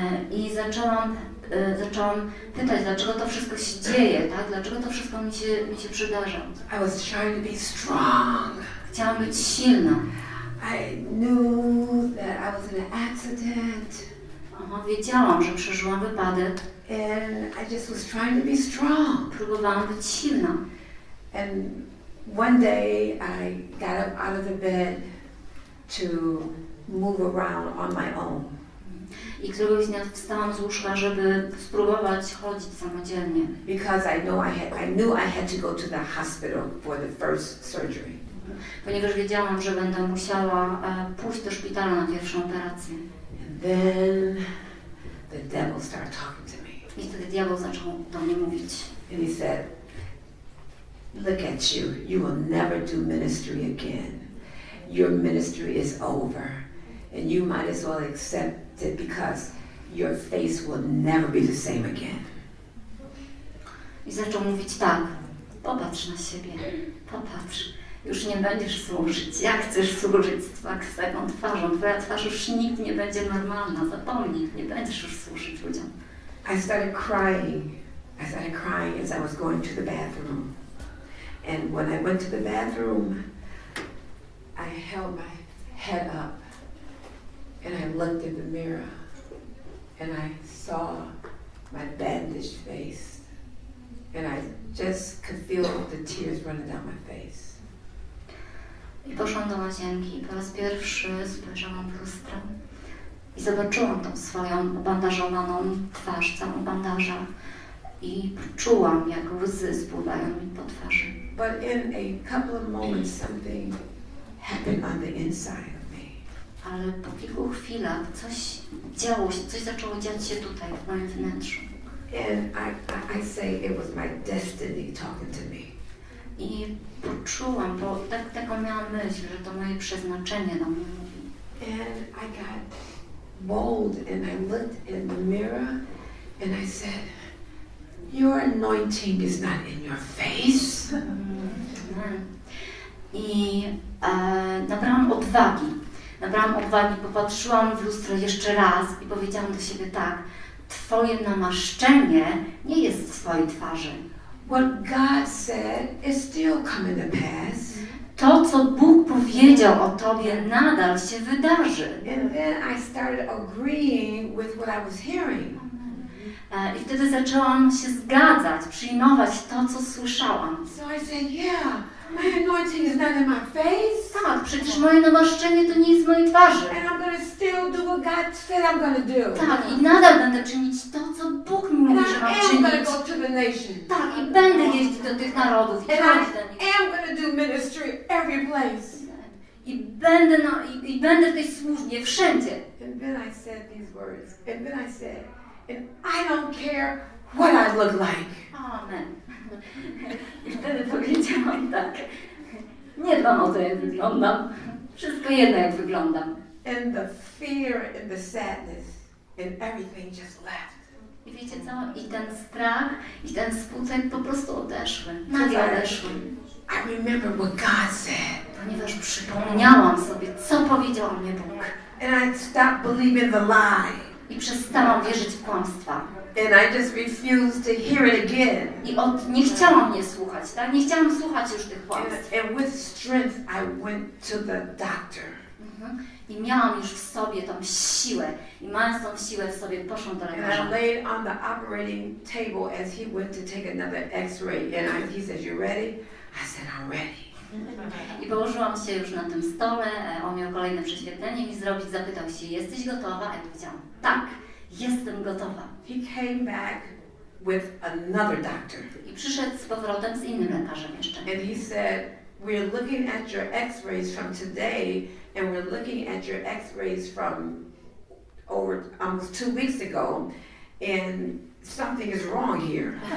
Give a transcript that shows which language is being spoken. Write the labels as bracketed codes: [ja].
[pl] I zaczęłam pytać, dlaczego to wszystko się dzieje, tak? Dlaczego to wszystko mi się przydarza. [en] I was trying to be strong. [pl] Chciałam być silna. [en] I knew that I was in an accident. [pl] Wiedziałam, że przeżyłam wypadek. [en] And I just was trying to be strong. [pl] Próbowałam być silna. [en] And one day I got up out of the bed to move around on my own. [pl] I któregoś dnia wstałam z łóżka, żeby spróbować chodzić samodzielnie. [en] Because I knew I had to go to the hospital for the first surgery. [pl] Ponieważ wiedziałam, że będę musiała pójść do szpitala na pierwszą operację. [en] And then the devil started talking to me. [pl] I wtedy diabeł zaczął do mnie mówić. [en] And he said, "Look at you. You will never do ministry again. Your ministry is over. And you might as well accept it because your face will never be the same again." [pl] I zaczął mówić tak, popatrz na siebie, popatrz, już nie będziesz służyć, jak chcesz służyć z taką twarzą, twoja twarz już nikt nie będzie normalna, zapomnij, nie będziesz już służyć ludziom. [en] I started crying as I was going to the bathroom. And when I went to the bathroom, I held my head up. And I looked in the mirror and I saw my bandaged face and I just could feel the tears running down my face. [pl] I poszłam do łazienki i po raz pierwszy spojrzałam w lustro i zobaczyłam tą swoją obandażowaną twarz, całą bandaża i czułam, jak łzy spływają mi po twarzy. [en] But in a couple of moments something happened on the inside. [pl] Ale po kilku chwilach coś działo się, coś zaczęło dziać się tutaj, w moim wnętrzu. [en] And I say it was my destiny talking to me. [pl] I poczułam, bo taką miałam myśl, że to moje przeznaczenie do mnie mówi. [en] And I got bold and I looked in the mirror and I said, "Your anointing is not in your face." [pl] I nabrałam odwagi, popatrzyłam w lustro jeszcze raz i powiedziałam do siebie tak, twoje namaszczenie nie jest w twojej twarzy. [en] What God said is still coming to pass. [pl] To, co Bóg powiedział o tobie, nadal się wydarzy. [en] And then I started agreeing with what I was hearing. [pl] I wtedy zaczęłam się zgadzać, przyjmować to, co słyszałam. [en] So I said, yeah, my anointing is not in my face. [pl] Tak, przecież moje namaszczenie to nie jest w mojej twarzy. [en] And I'm going to still do what God said I'm going to do. [pl] Tak, i nadal będę czynić to, co Bóg mi mówi, że mam [en] And I'm going [pl] czynić. [en] to go to the nation. [pl] Tak, i będę jeździć do tych narodów i [en] And [pl] chodzić do nich. [en] I am going to do ministry every place. [pl] I będę w tej służbie wszędzie. [en] And then I said these words. And then I said, and I don't care what I look like. [pl] Amen. I wtedy powiedziałam tak. Nie dbam o to, jak wyglądam. Wszystko jedno, jak wyglądam. [en] And the fear and the sadness and everything just left. [pl] I wiecie co? I ten strach, i ten smutek po prostu odeszły. Nagle odeszły. [en] I remember what God said. [pl] Ponieważ przypomniałam sobie, co powiedział o mnie Bóg. [en] And I stopped believing the lie. [pl] I przestałam wierzyć w kłamstwa. [en] And I just refused to hear it again. [pl] I nie chciałam mnie słuchać, tak? Nie chciałam słuchać już tych kłamstw. [en] And with strength I went to the doctor. [pl] I miałam już w sobie tą siłę. I mając tą siłę w sobie, poszłam do lekarza. [en] And I laid on the operating table as he went to take another x-ray. And he said, "You ready?" I said, "I'm ready." [pl] I położyłam się już na tym stole, on miał kolejne prześwietlenie mi zrobić, zapytał się, jesteś gotowa? A ja powiedziałam, tak, jestem gotowa. [en] He came back with another doctor. [pl] I przyszedł z powrotem z innym lekarzem jeszcze. [en] And he said, we're looking at your x-rays from today, and we're looking at your x-rays from over almost 2 weeks ago, and something is wrong here.